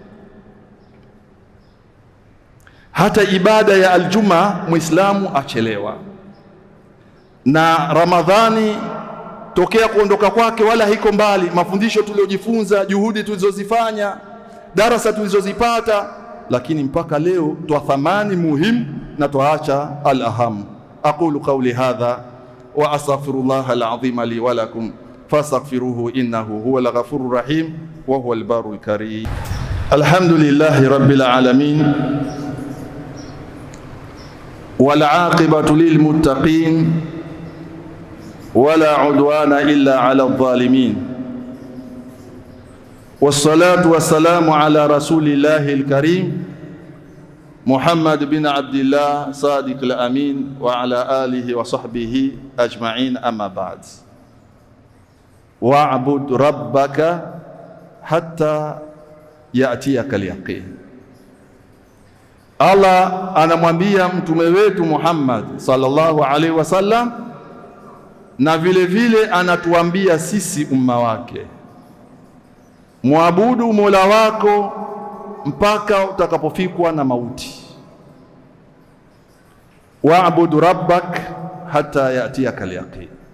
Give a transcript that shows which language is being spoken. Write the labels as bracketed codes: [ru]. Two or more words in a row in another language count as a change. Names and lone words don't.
[sw] Hata ibada ya Aljumaa Muislamu achelewa. Na Ramadhani tokea kuondoka kwake wala haiko mbali. Mafundisho tuliojifunza, juhudi tulizozifanya, darasa tulizozipata, lakini mpaka leo twathamani muhimu na twaacha al-aham. [ar] أقول قولي هذا وأستغفر الله العظيم لي ولكم فاستغفروه إنه هو الغفور الرحيم وهو البر الكريم. الحمد لله رب العالمين والعاقبة للمتقين ولا عدوان إلا على الظالمين والصلاة والسلام على رسول الله الكريم محمد بن عبد الله الصادق الأمين وعلى آله وصحبه أجمعين أما بعد. واعبد ربك حتى يأتيك اليقين. [sw] Allah anamwambia mtume wetu Muhammad [ar] صلى الله عليه وسلم, [sw] na vile vile anatuambia sisi umma wake, muabudu Mola wako mpaka utakapofikwa na mauti. [ar] واعبد ربك حتى يأتيك اليقين.